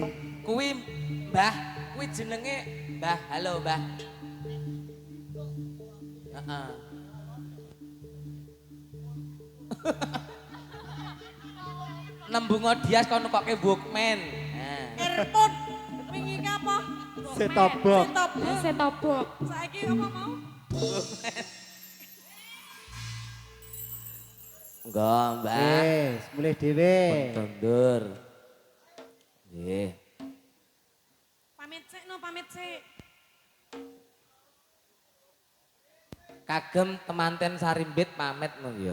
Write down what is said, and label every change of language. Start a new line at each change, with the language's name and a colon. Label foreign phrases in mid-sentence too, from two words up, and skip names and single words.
Javanese: Kuwi Mbah, kuwi jenenge Mbah. Halo, Mbah. Heeh. Nembungo Dias kono koke Walkman. Nah. Airport. Wingi ki apa?
English: Set-top box. Set-top box. Set-top box.
Javanese: Saiki apa mau?
Indonesian: Enggak, Mbak.
Javanese: Wes, mulai dhewe. Mundur. Nggih. Pamit sik no, pamit sik. Kagem temanten Sarimbit pamit no ya.